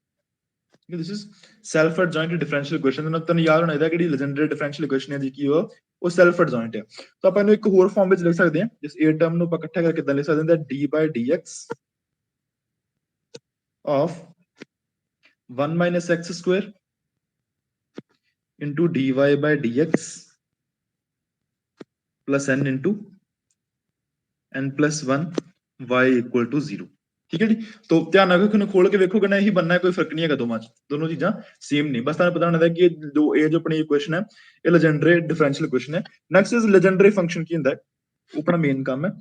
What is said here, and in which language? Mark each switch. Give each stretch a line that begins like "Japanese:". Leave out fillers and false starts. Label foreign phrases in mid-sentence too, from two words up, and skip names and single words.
English: this is self adjoint differential equation।
Punjabi: ਤੁਹਾਨੂੰ ਯਾਦ ਹੋਣਾ ਚਾਹੀਦਾ ਕਿਹੜੀ
English: Legendre differential equation
Punjabi: ਹੈ ਜੀ, ਕੀ ਉਹ ਉਹ
English: self adjoint
Punjabi: ਆ। ਤਾਂ ਆਪਾਂ ਇਹਨੂੰ ਇੱਕ ਹੋਰ ਫਾਰਮ ਵਿੱਚ ਲਿਖ ਸਕਦੇ ਹਾਂ, ਜਿਸ A ਟਰਮ ਨੂੰ ਆਪਾਂ ਇਕੱਠਾ ਕਰਕੇ ਕਿੱਦਾਂ ਲਿਖ ਸਕਦੇ ਹਾਂ,
English: d/dx of 1 minus x square into dy/dx plus n into n plus 1 y equal to 0।
Punjabi: ਠੀਕ ਹੈ ਜੀ। तो ध्यान ਨਾਲ ਕਿ ਖੋਲ ਕੇ ਵੇਖੋਗੇ ਨਾ, ਇਹੀ ਬੰਨਾ, ਕੋਈ ਫਰਕ ਨਹੀਂ ਹੈਗਾ ਦੋਵਾਂ ਚ, ਦੋਨੋਂ ਚੀਜ਼ਾਂ ਸੇਮ ਨਹੀਂ। ਬਸ ਤੁਹਾਨੂੰ ਪਤਾ ਹੋਣਾ ਕਿ ਜੋ ਆਪਣੀ ਇਕੁਏਸ਼ਨ ਹੈ ਇਹ
English: Legendre differential equation
Punjabi: ਹੈ।
English: next is Legendre function.
Punjabi: ਕੀ ਹੁੰਦਾ ਹੈ? ਉਹ ਆਪਣਾ ਮੇਨ ਕੰਮ ਹੈ।